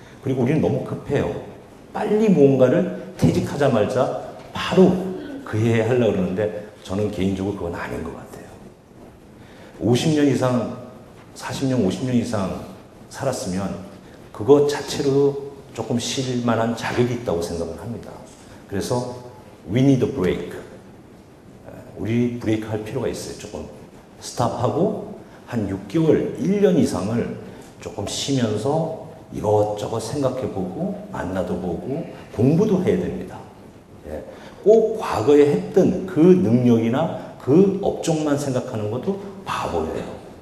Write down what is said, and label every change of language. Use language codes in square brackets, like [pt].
[ko] 그리고 우리는 너무 급해요. 빨리 무언가를 퇴직하자마자 바로 그 해에 하려고 그러는데 저는 개인적으로 그건 아닌 것 같아요. 50년 이상, 40년, 50년 이상 살았으면 그것 자체로 조금 쉴 만한 자격이 있다고 생각을 합니다. 그래서 [en] we need a break. [ko] 우리 브레이크 할 필요가 있어요. 조금 스탑하고 한 6개월, 1년 이상을 조금 쉬면서 이것저것 생각해보고 만나도 보고 공부도 해야 됩니다. 꼭 과거에 했던 그 능력이나 그 업종만 생각하는 것도 바보예요.